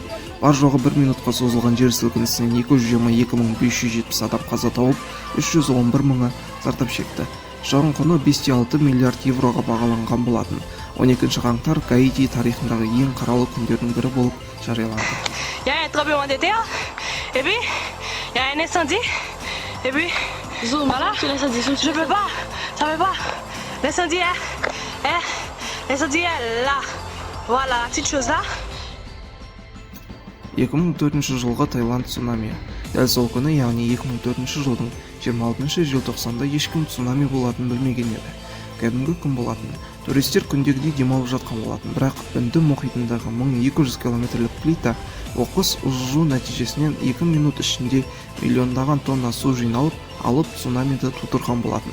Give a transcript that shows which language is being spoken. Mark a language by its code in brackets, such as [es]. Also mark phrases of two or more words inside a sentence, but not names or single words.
[kk] Бар жоғы 1 минутқа созылған жер сілкінісінен 222.570 адам қаза тауып, 311 мыңы зардап шекті. Шығын құны 5,6 миллиард евроға бағаланған болатын. 12 қаңтар Гаити тарихындағы ең қаралы күндердің бірі болып жарияланды. [fr] Il y a un tremblement de terre, et puis il y a un incendie, et puis voilà, je peux pas, ça peut pas. L'incendie est là, voilà, petite chose là. [kk] 2004 жылғы Таиланд цунами. Дәл сол күні, яғни 2004 жылдың 26 желтоқсанда ешкім цунами болатынын білмеген еді. Кәдімгі күн болатын. Туристер күндегідей демалып жатқан болатын, бірақ Үнді мұхитындағы 1200 километрлік плита оқыс ұзу нәтижесінен 2 минут ішінде миллиондаған тонна су жиналып, алып цунамиді тудырған болатын.